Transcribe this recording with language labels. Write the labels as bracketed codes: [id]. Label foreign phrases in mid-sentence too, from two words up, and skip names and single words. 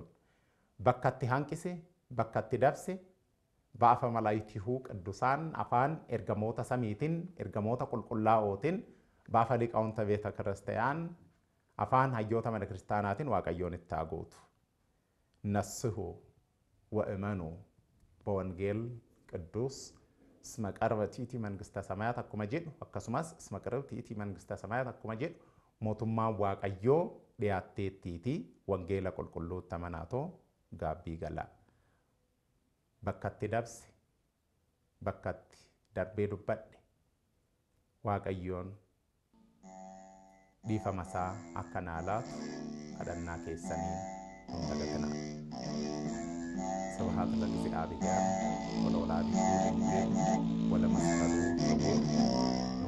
[om] Bakka itti hanqise, bakka itti dabse ba'afa malaayitihuu ቅዱሳን afaan ergamoota samiitiin, ergamoota qulqullaa'ootiin ba'afa liqaawunta beeta ክርስቲያን afaan hayyoota mana kiristaanaatiin Waaqayyoon itti haa guutu. Nassihu [gez] ወእመኑ በወንጌል ቅዱስ እስመ ቀርበት ይእቲ መንግሥተ ሰማያት [om] akkuma jedhu akkasumas [gez] እስመ ቀርበት ይእቲ መንግሥተ ሰማያት [om] akkuma jedhu mootummaan Waaqayyoo dhiyaatteettiiti wangeela qulqulluutti amanaatoo gaabbii gala. Bakka itti dabse, bakka itti darbee dubbadhe Waaqayyoon dhiifama isaa akka naa laatu kadhannaa keessanii hin dagatinaa. [gez] ስብሐት ለእግዚአብሔር ወለወላዲቱ ድንግል ወለመስቀሉ ክቡር